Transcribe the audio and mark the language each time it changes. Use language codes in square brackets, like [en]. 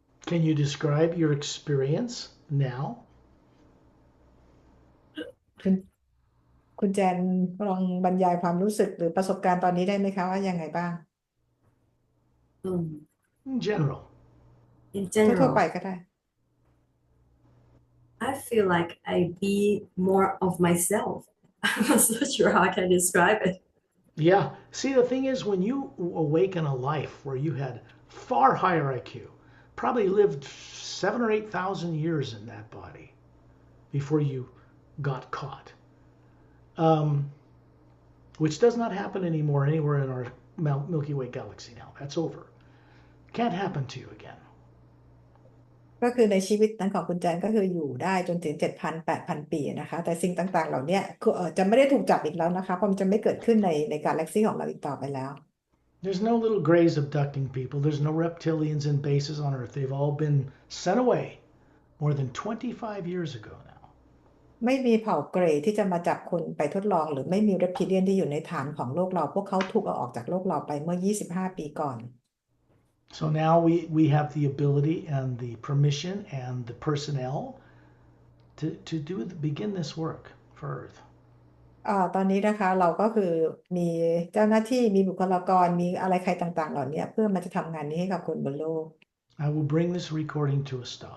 [en] Can you describe your experience now? [th] คุณแจนลองบรรยายความรู้สึกหรือประสบการณ์ตอนนี้ได้ไหมคะว่ายังไงบ้าง Um, [en] In general. In [th] ทั่วๆไป [en] general, [th] ก็ได้ [en] I feel like I be more of myself. I'm not so sure how I can describe it. Yeah. See, the thing is, when you awaken a life where you had far higher IQ, probably lived 7 or 8,000 years in that body before you got caught, which does not happen anymore anywhere in our Milky Way galaxy now. That's over. Can't happen to you again. [th] ก็คือในชีวิตนั้นของคุณแจนก็คืออยู่ได้จนถึง 7,000-8,000 ปีนะคะแต่สิ่งต่างๆเหล่านี้จะไม่ได้ถูกจับอีกแล้วนะคะเพราะมันจะไม่เกิดขึ้นในกาแล็กซีของเราอีกต่อไปแล้ว [en] There's no little grays abducting people. There's no reptilians in bases on Earth. They've all been sent away more than 25 years ago now. [th] ไม่มีเผ่าเกรย์ที่จะมาจับคนไปทดลองหรือไม่มีเรปทิเลียนที่อยู่ในฐานของโลกเราพวกเขาถูกเอาออกจากโลกเราไปเมื่อ 25 ปีก่อน [en] So now we have the ability and the permission and the personnel to begin this work for Earth. [th] ตอนนี้นะคะเราก็คือมีเจ้าหน้าที่มีบุคลากรมีอะไรใครต่างๆเหล่านี้เพื่อมันจะทำงานนี้ให้กับคนบนโลก [en] I will bring this recording to a stop.